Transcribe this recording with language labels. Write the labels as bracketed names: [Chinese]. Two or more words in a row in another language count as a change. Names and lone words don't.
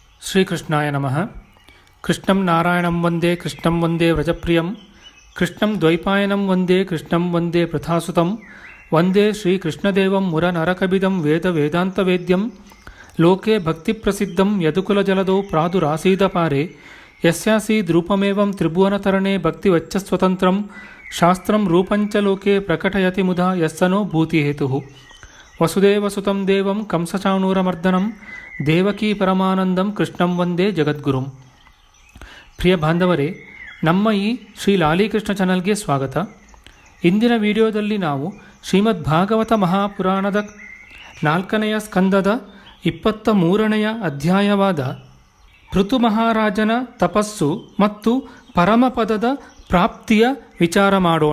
[Sanskrit] ಶ್ರೀಕೃಷ್ಣಾಯ ನಮಃ. ಕೃಷ್ಣಂ ನಾರಾಯಣಂ ವಂದೇ ಕೃಷ್ಣಂ ವಂದೇ ವ್ರಜಪ್ರಿಯಂ ಕೃಷ್ಣಂ ದ್ವೈಪಾಯನಂ ವಂದೇ ಕೃಷ್ಣಂ ವಂದೇ ಪ್ರಥಾಸುತಂ ವಂದೇ ಶ್ರೀಕೃಷ್ಣದೇವಂ ಮುರನರಕಬಿದಂ ವೇದ ವೇದಾಂತವೇದ್ಯಂ ಲೋಕೆ ಭಕ್ತಿಪ್ರಸಿದ್ಧಂ ಯದುಕುಲಜಲದೌ ಪ್ರಾದುರಾಸೀದಪಾರೆ ಯಸ್ಯಾಸೀದ್ರೂಪಮೇವಂ ತ್ರಿಭುವನತರಣೆ ಭಕ್ತಿವಚ್ಚಸ್ವತಂತ್ರಂ ಶಾಸ್ತ್ರಂ ರೂಪಂಚ ಲೋಕೆ ಪ್ರಕಟಯತಿ ಮುದಾ ಯಸ್ಸನೋ ಭೂತಿಹೇತುಃ. ವಸುದೇವಸುತಂ ದೇವಂ ಕಂಸಚಾಣೂರಮರ್ದನಂ ದೇವಕೀ ಪರಮಾನಂದಂ ಕೃಷ್ಣಂ ವಂದೇ ಜಗದ್ಗುರುಂ. [Kannada] ಪ್ರಿಯ ಬಾಂಧವರೇ, ನಮ್ಮ ಈ ಶ್ರೀ ಲಾಲಿಕೃಷ್ಣ ಚಾನಲ್ಗೆ ಸ್ವಾಗತ. ಇಂದಿನ ವಿಡಿಯೋದಲ್ಲಿ ನಾವು ಶ್ರೀಮದ್ ಭಾಗವತ ಮಹಾಪುರಾಣದ 4ನೇ ಸ್ಕಂದದ 23ನೇ ಅಧ್ಯಾಯವಾದ ಪೃಥು ಮಹಾರಾಜನ ತಪಸ್ಸು ಮತ್ತು ಪರಮಪದದ ಪ್ರಾಪ್ತಿಯ ವಿಚಾರ ಮಾಡೋಣ.